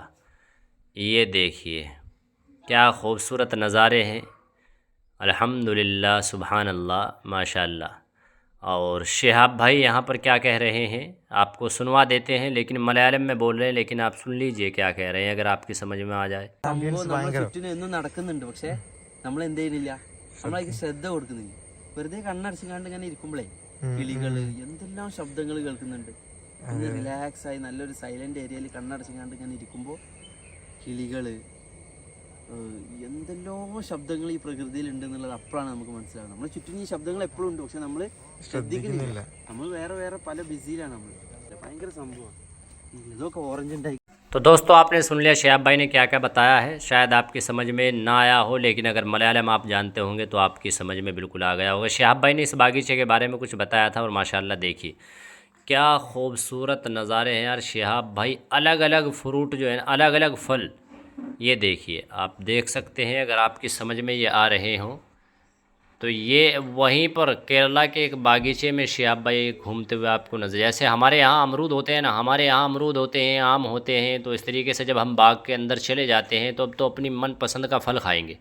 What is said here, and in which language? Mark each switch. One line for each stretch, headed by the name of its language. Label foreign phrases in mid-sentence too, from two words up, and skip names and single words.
Urdu: یہ دیکھیے کیا خوبصورت نظارے ہیں،
Arabic: الحمدللہ سبحان اللہ ماشاءاللہ۔
Urdu: اور شہاب بھائی یہاں پر کیا کہہ رہے ہیں آپ کو سنوا دیتے ہیں، لیکن ملیالم میں بول رہے ہیں، لیکن آپ سن لیجئے کیا کہہ رہے ہیں اگر آپ کی سمجھ میں آ جائے۔
Malayalam: പക്ഷേ നമ്മൾ എന്ത് ചെയ്യുന്നില്ല, നമ്മളതിലേക്ക് ശ്രദ്ധ കൊടുക്കുന്നില്ല. വെറുതെ കണ്ണടച്ചിങ്ങാണ്ട് ഇങ്ങനെ ഇരിക്കുമ്പോഴേ കിളികള് എന്തെല്ലാം ശബ്ദങ്ങൾ കേൾക്കുന്നുണ്ട്. ഒന്ന് റിലാക്സ് ആയി നല്ലൊരു സൈലന്റ് ഏരിയയിൽ കണ്ണടച്ചിങ്ങാണ്ട് ഇങ്ങനെ ഇരിക്കുമ്പോൾ കിളികള് എന്തെല്ലോ ശബ്ദങ്ങൾ ഈ പ്രകൃതിയിൽ ഉണ്ട് എന്നുള്ളത് അപ്പോഴാണ് നമുക്ക് മനസ്സിലാവുന്നത്. നമ്മളെ ചുറ്റും ഈ ശബ്ദങ്ങൾ എപ്പോഴും ഉണ്ട്, പക്ഷെ നമ്മൾ ശ്രദ്ധിക്കുന്നില്ല. നമ്മൾ വേറെ പല ബിസിയിലാണ്. നമ്മൾ ഭയങ്കര സംഭവമാണ് ഇതൊക്കെ ഓറഞ്ച് ഉണ്ടായി.
Urdu: تو دوستو آپ نے سن لیا شہاب بھائی نے کیا کیا بتایا ہے، شاید آپ کی سمجھ میں نہ آیا ہو، لیکن اگر ملیالم آپ جانتے ہوں گے تو آپ کی سمجھ میں بالکل آ گیا ہوگا۔ شہاب بھائی نے اس باغیچے کے بارے میں کچھ بتایا تھا، اور ماشاءاللہ دیکھیے کیا خوبصورت نظارے ہیں یار۔ شہاب بھائی الگ الگ فروٹ جو ہیں، الگ الگ پھل، یہ دیکھیے آپ دیکھ سکتے ہیں اگر آپ کی سمجھ میں یہ آ رہے ہوں تو یہ وہیں پر کیرلا کے ایک باغیچے میں شہاب بھائی گھومتے ہوئے آپ کو نظر، جیسے ہمارے یہاں امرود ہوتے ہیں نا، ہمارے یہاں امرود ہوتے ہیں، آم ہوتے ہیں، تو اس طریقے سے جب ہم باغ کے اندر چلے جاتے ہیں تو اب تو اپنی من پسند کا پھل کھائیں گے۔